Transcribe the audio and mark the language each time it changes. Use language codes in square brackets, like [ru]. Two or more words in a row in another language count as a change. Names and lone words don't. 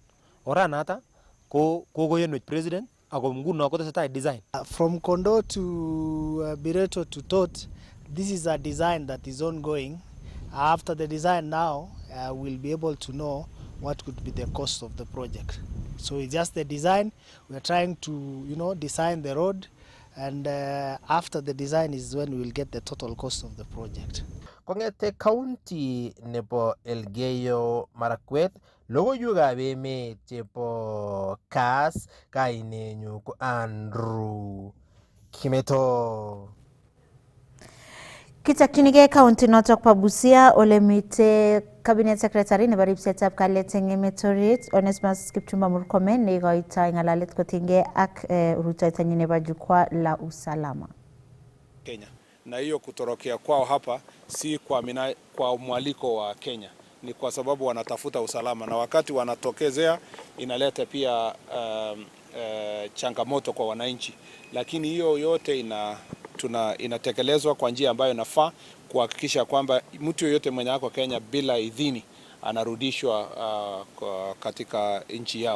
[kln] Oranata ko kokoyenwech president ako nguno kotesetai design. [en] From Kondo to Bireto to Tot, this is a design that is ongoing. After the design now, we'll be able to know what could be the cost of the project. So it's just the design. We are trying to, design the road and after the design is when we will get the total cost of the project. [kln] Kong'ete county nebo Elgeyo Marakwet, logoiwekab emet chebo Kass, kainenyu ko Andrew Kimeto. Kichokchinigei county notok po Busia ole mite [en] cabinet secretary [kln] nebo ripsetab kalyet eng emet orit Onesmus Kipchumba Murkomen neikoitoi ng'alalet kotinygei ak rutoitonyi nebo [sw] jukwaa la usalama Kenya. Na hiyo kutorokea kwao hapa si kwa mwaliko wa Kenya, ni kwa sababu wanatafuta usalama, na wakati wanatokezea inaleta pia changamoto kwa wananchi, lakini hiyo yote inatekelezwa kwa njia ambayo inafaa kuhakikisha kwamba mtu yoyote mwenye ako Kenya bila idhini anarudishwa katika nchi yao.